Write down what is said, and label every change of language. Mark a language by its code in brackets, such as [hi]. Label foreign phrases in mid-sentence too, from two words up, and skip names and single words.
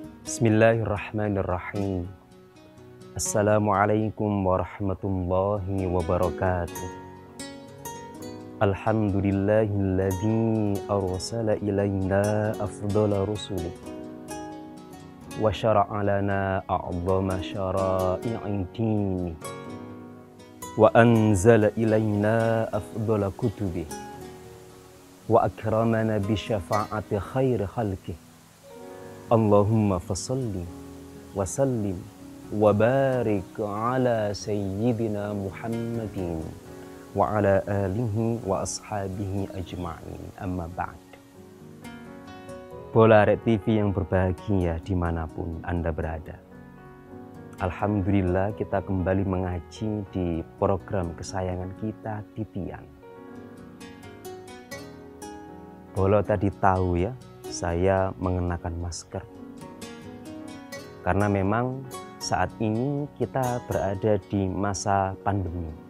[ar] بسم الله الرحمن الرحيم. السلام عليكم ورحمة الله وبركاته. الحمد لله الذي أرسل إلينا أفضل الرسل وشرع لنا أعظم شرائع الدين وأنزل إلينا أفضل الكتب وأكرمنا بشفاعة خير خلقه. اللهم فصل وسلم وبارك على سيدنا محمد وعلى آله وأصحابه أجمعين، أما بعد. [id] Bola Red TV yang berbahagia dimanapun Anda berada, alhamdulillah kita kembali mengaji di program kesayangan kita, Titian. Bolo tadi tahu ya, saya mengenakan masker karena memang saat ini kita berada di masa pandemi.